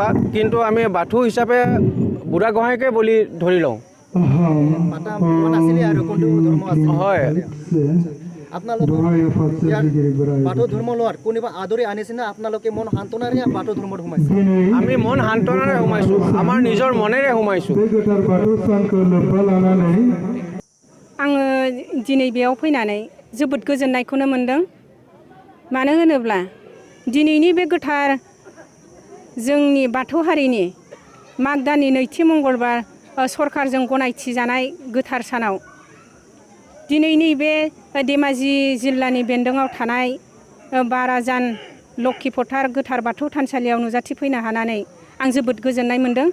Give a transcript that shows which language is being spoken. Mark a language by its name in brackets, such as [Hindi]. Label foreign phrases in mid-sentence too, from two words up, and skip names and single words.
[Assamese] কিন্তু আমি বাথৌ হিচাপে বুঢ়া গোহাঁইকে বুলি ধৰি লওঁ। হয় আপোনালোকৰ বাথৌ ধৰ্ম লোৱাত কোনোবা আদৰি আনিছে না আপোনালোকে মন সান্তনাৰে বাথৌ ধৰ্মত সোমাইছে? আমি মন সান্তনাৰে সোমাইছোঁ, আমাৰ নিজৰ মনেৰে সোমাইছোঁ। [Bodo] आङो दिनै बेयाव फैनानै जोबोद गोजोननायखौनो मोन्दों। मानो होनोब्ला दिनैनि बे गोथार जोंनि बाथौ हारिनि माग दाननि 2थि मंगलबार सरकारजों गनायथि जानाय गोथार सानाव दिनैनि बे धेमाजि जिल्लानि बेन्दोङाव थानाय बाराजान लखिपथार गोथार बाथौ थानसालियाव नुजाथिफैनो हानानै आं जोबोद गोजोननाय मोन्दों।